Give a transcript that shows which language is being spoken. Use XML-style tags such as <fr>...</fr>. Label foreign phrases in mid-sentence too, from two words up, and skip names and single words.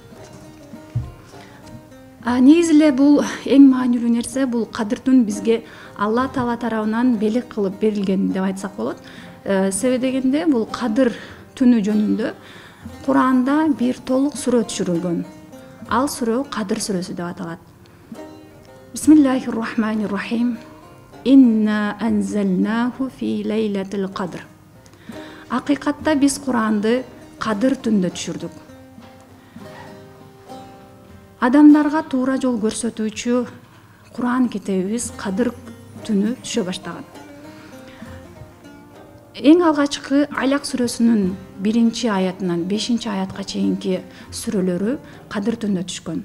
<ky>Негизи эле бул эң маанилүү нерсе, бул Кадыр түн бизге Алла Таала тарабынан белек кылып берилген деп айтсак болот. Себеби дегенде бул Кадыр түнү жөнүндө Куранда бир толук сүрө түшүрүлгөн. Ал сүрө Кадыр сүрөсү деп аталат.</ky> <ar>بسم الله الرحمن الرحيم. إنا أنزلناه في ليلة القدر.</ar> <ky>Акыйкатта биз Куранды Кадыр түндө түшүрдүк. Адамдарга туура жол көрсөтүүчү Куран китебибиз Кадыр түнү түшө баштаган. Эң алгачкы Алак сүрөсүнүн 1-аятынан 5-аятка чейинки сүрөлөрү Кадыр түндө түшкөн.</ky>